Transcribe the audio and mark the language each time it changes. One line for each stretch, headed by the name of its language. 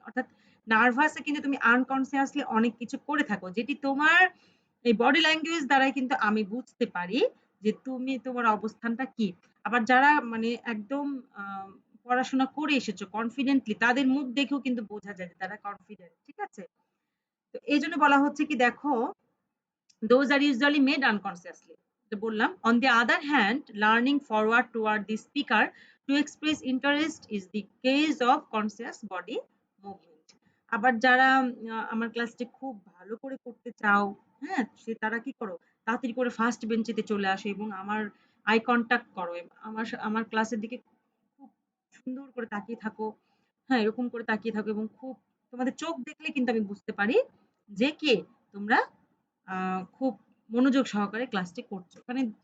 Bangla: অর্থাৎ নার্ভাসে কিন্তু তুমি আনকনসিয়াসলি অনেক কিছু করে থাকো যেটি তোমার এই বডি ল্যাঙ্গুয়েজ দ্বারাই কিন্তু আমি বুঝতে পারি যে তোমার অবস্থানটা কি। আবার যারা মানে একদম পড়াশোনা করে এসেছো কনফিডেন্টলি তাদের মুখ দেখেও কিন্তু বোঝা যায় যে তারা কনফিডেন্ট। ঠিক আছে? তো এইজন্য বলা হচ্ছে কি দেখো
English: those are usually made unconsciously.
Bangla: তো বললাম
English: on the other hand learning forward toward the speaker to express interest is the case of conscious body movement.
Bangla: আবার যারা আমার ক্লাসটি খুব ভালো করে করতে চাও, হ্যাঁ? তারা কি করো? তাড়াতাড়ি করে ফার্স্ট বেঞ্চেতে চলে আসো এবং আমার আই কনট্যাক্ট করো। আমার ক্লাসের দিকে খুব সুন্দর করে তাকিয়ে থাকো। হ্যাঁ, এরকম করে তাকিয়ে থাকো এবং খুব তোমাদের চোখ দেখলে কিন্তু আমি বুঝতে পারি যে তোমরা খুব মনোযোগ সহকারে ক্লাসটি করছো। মানে